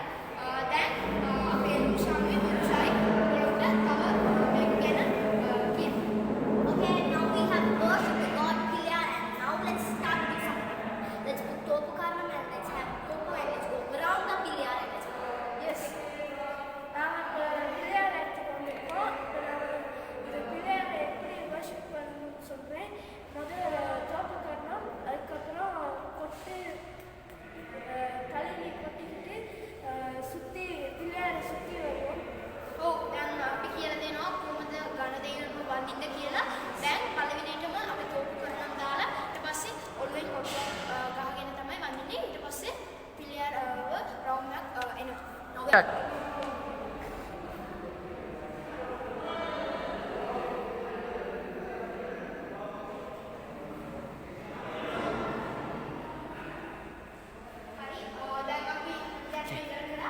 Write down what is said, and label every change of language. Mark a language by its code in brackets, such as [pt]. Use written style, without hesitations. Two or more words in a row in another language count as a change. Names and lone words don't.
[si] දැන් අපේ රුෂාමි මුරුෂායි ඔයගොල්ලන්ට තව මේක ගැන කියන්න. [en] Okay, now we have worshipped the God Pillayar and now let's start with something. Let's put Topu Karnam and let's have Topu and let's go around the Pillayar and let's go. Yes. [ta] நாங்கள் பிள்ளையார் இடத்துக்கு வந்திருக்கோம். இப்போ நான் இந்த பிள்ளையாரை எப்படி வர்ஷிப் பண்ணணும்னு சொல்கிறேன். முதல்ல தோப்பு கட்டணும், அதுக்கப்புறம் கொட்டு கழுவி கொட்டிக்கிட்டு சுற்றி பிள்ளையாரை சுற்றி வருவோம். [si] දැන් අපි කියලා දෙනවා කොහොමද ගණදේයෝ වඳින්න කියලා. දැන් පළවෙනියටම අපි තෝපු කරනම් දාලා ඊට පස්සේ ඔළුවෙන් කොට ගහගෙන තමයි වඳින්නේ. ඊට පස්සේ පිළියරව රවුම් එකක් එනවා. හරි දැන් අපි දැන් ඉවර කළා.